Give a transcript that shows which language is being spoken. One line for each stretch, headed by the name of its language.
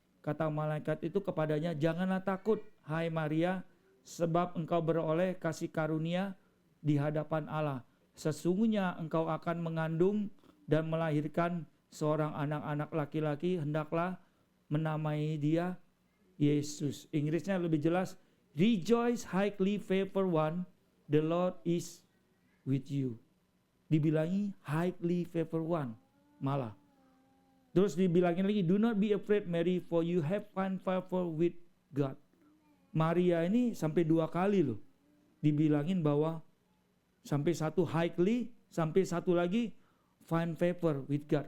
Indonesian: Kata malaikat itu kepadanya, "Janganlah takut, hai Maria, sebab engkau beroleh kasih karunia di hadapan Allah. Sesungguhnya engkau akan mengandung dan melahirkan seorang anak-anak laki-laki, hendaklah menamai dia Yesus." Inggrisnya lebih jelas,
English: "Rejoice, highly favored one, the Lord is with you."
Indonesian: Dibilangi
English: highly favored one
Indonesian: malah. Terus dibilangin lagi,
English: "Do not be afraid Mary, for you have found favor with God."
Indonesian: Maria ini sampai 2 kali loh dibilangin bahwa, sampai satu
English: highly,
Indonesian: sampai satu lagi
English: find favor with God.